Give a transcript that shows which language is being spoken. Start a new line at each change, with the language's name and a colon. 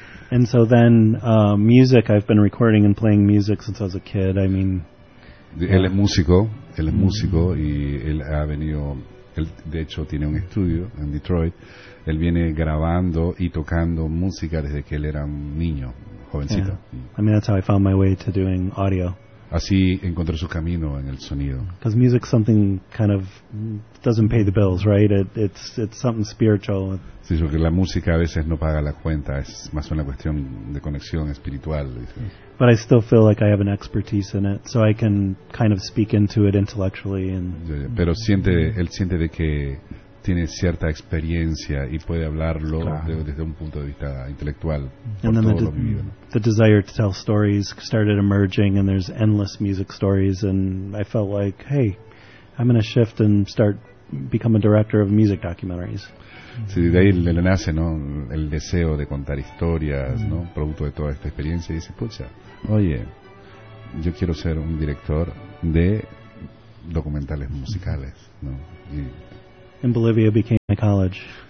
English: And so then, music, I've been recording and playing music since I was a kid, I mean...
Spanish: Él es músico, músico y él ha venido, él de hecho tiene un estudio en Detroit, él viene grabando y tocando música desde que él era un niño, jovencito.
English: Yeah. I mean, that's how I found my way to doing audio.
Spanish: Así encontró su camino en el sonido.
English: Because music's something kind of doesn't pay the bills, right? It's something spiritual.
Spanish: Sí, porque la música a veces no paga la cuenta, es más una cuestión de conexión espiritual.
English: But I still feel like I have an expertise in it, so I can kind of speak into it intellectually. And
Spanish: yeah, pero él siente de que tiene cierta experiencia y puede hablarlo desde un punto de vista intelectual.
English: And then the desire to tell stories started emerging, and there's endless music stories, and I felt like, hey, I'm going to shift and start become a director of music documentaries.
Spanish: Sí, de ahí le nace, ¿no?, el deseo de contar historias, ¿no?, producto de toda esta experiencia. Y dice, pucha, oye, yo quiero ser un director de documentales musicales, ¿no? Y
English: and Bolivia became my college.